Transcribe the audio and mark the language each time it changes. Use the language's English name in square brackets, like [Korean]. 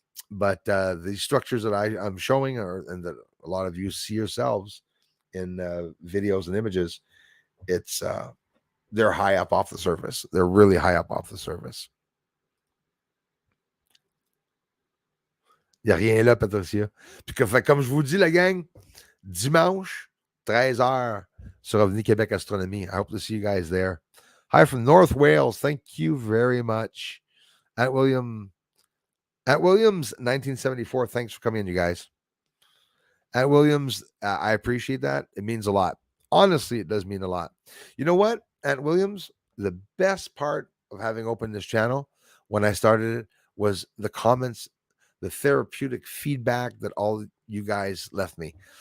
[English] But the structures that I'm showing and that a lot of you see yourselves in videos and images, they're high up off the surface. They're really high up off the surface. [French] Il n'y a rien là, Patricia. Puis comme je vous dis, la gang, dimanche, 13h sur Avenue Québec Astronomie. [English] I hope to see you guys there. Hi from North Wales. Thank you very much. At Williams 1974. Thanks for coming in, you guys. At Williams, I appreciate that. It means a lot. Honestly, it does mean a lot. You know what? At Williams, the best part of having opened this channel when I started it was the comments, the therapeutic feedback that all you guys left me.